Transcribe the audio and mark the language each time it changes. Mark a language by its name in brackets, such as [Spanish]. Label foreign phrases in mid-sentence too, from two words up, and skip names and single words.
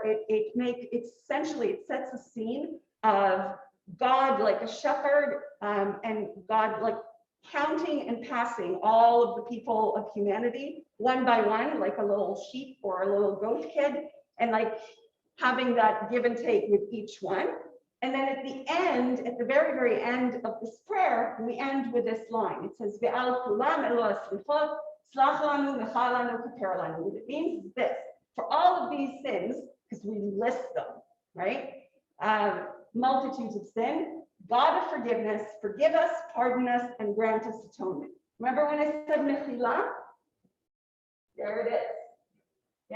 [English] It sets a scene of God like a shepherd, and God like counting and passing all of the people of humanity one by one, like a little sheep or a little goat kid, and like having that give and take with each one. And then at the end, at the very, very end of this prayer, we end with this line. It says, [Hebrew] "ועל כולם אלוה סליחות סלח לנו מחל לנו כפר לנו." [English] What it means is this: for all of these sins, because we list them, right? Multitudes of sin, God of forgiveness, forgive us, pardon us, and grant us atonement. Remember when I said mechila? There it is. Yeah? Mechila.